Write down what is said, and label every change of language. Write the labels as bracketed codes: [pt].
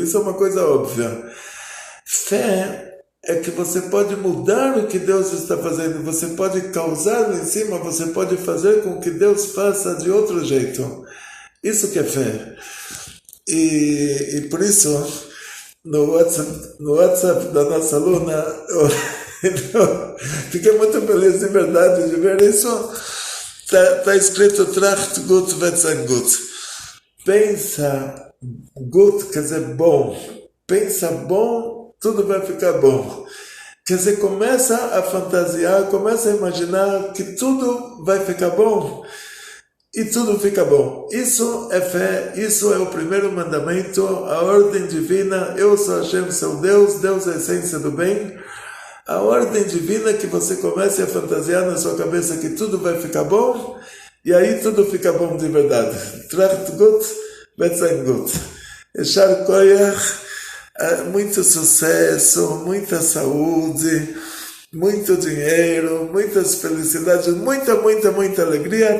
[pt] Isso é uma coisa óbvia. Fé é que você pode mudar o que Deus está fazendo, você pode causar lá em cima, você pode fazer com que Deus faça de outro jeito. Isso que é fé. E por isso, no WhatsApp da nossa aluna, eu fiquei muito feliz de verdade de ver isso. Está escrito, [yi] Tracht gut wird sein gut. [pt] Pensa, gut quer dizer bom. Pensa bom, tudo vai ficar bom. que você começa a fantasiar, começa a imaginar que tudo vai ficar bom e tudo fica bom. Isso é fé, isso é o primeiro mandamento, a ordem divina. Eu sou Hashem, seu Deus, Deus é a essência do bem. A ordem divina que você comece a fantasiar na sua cabeça que tudo vai ficar bom, e aí tudo fica bom de verdade. [yi] Tracht gut, wird sein gut. [he] Eshar koyach, [pt] muito sucesso, muita saúde, muito dinheiro, muitas felicidades, muita alegria.